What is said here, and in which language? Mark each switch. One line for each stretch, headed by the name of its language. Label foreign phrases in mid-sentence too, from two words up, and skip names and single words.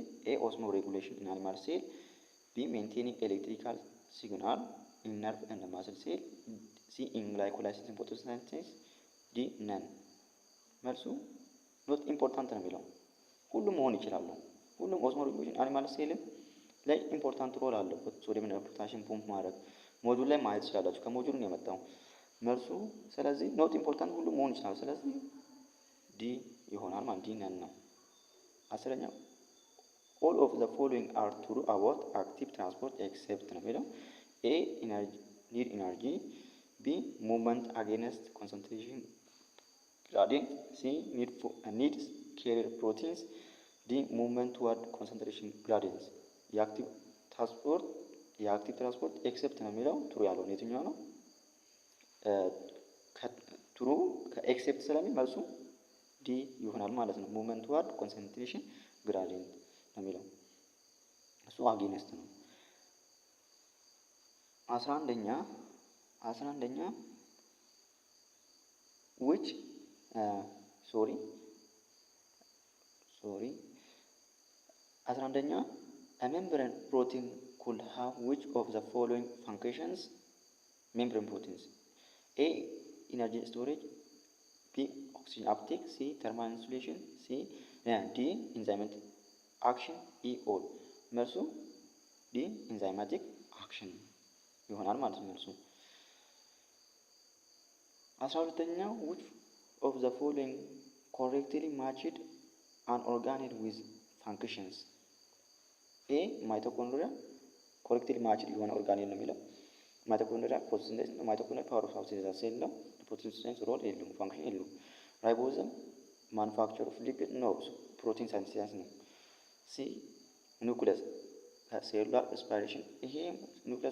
English: A osmoregulation in animal cell, B maintaining electrical signal in nerve and muscle cell, C in glycolysis and photosynthesis, D none።
Amharic: መልሱ ኖት ኢምፖርታንት ነው የሚለው። ሁሉም መሆን ይችላሉ። ሁሉም ኦስሞሬጉሌሽን
English: animal cell
Amharic: ላይ
English: important role
Amharic: አለው። ሶዲየም እና ፖታሲየም ፑምፕ ማድረግ ሞጁል ላይ ማየት ትችላላችሁ። ከሞጁል ነው የመጣው መልሱ። ስለዚህ
English: not important
Amharic: ሁሉም መሆን ይችላል። ስለዚህ ዲ ይሆናል ማለት ዲ ነን ነው። አስረኛ
English: all of the following are true about active transport except
Amharic: ነው የሚለው።
English: A need energy, B movement against concentration gradient, C needs carrier proteins, D movement toward concentration gradients።
Amharic: የአክቲቭ ትራንስፖርት ኤክሴፕት ነው የሚለው ትሩ ያልሆነ የትኛው ነው? ትሩ ከኤክሴፕት ስለሚል መልሱ ዲ ይሆናል ማለት ነው።
English: movement ward concentration gradient
Amharic: ነው የሚለው እሱ አጌንስት ነው። 11ኛ
English: which sorry
Amharic: 11ኛ
English: a membrane protein could have which of the following functions? Membrane proteins: A. Energy storage, B. Oxygen uptake, C. Thermal insulation, D. Enzymatic action, E. all።
Amharic: መልሱ ዲ ኢንዛይማቲክ አክሽን ይሆናል ማለት ነው መልሱ።
English: 12ኛ which of the following correctly matched an organelle with functions? A.
Amharic: ማይቶኮንድሪያ
English: correctly matched
Amharic: የሆነ ኦርጋኔል ነው የሚለው። ማይቶኮንድሪያ ፎቶሲንቴሲስ ነው። ማይቶኮንድሪያ
English: power of synthesis cell
Amharic: ነው። ፎቶሲንቴሲስ ሮል የለውም፣ ፋንክሽን የለውም። ራይቦዝም
English: manufacture of lipid
Amharic: ነው፣
English: protein synthesis
Amharic: ነው። ሲ
English: nucleus cellular respiration፣
Amharic: ይሄ ኒውክሊየስ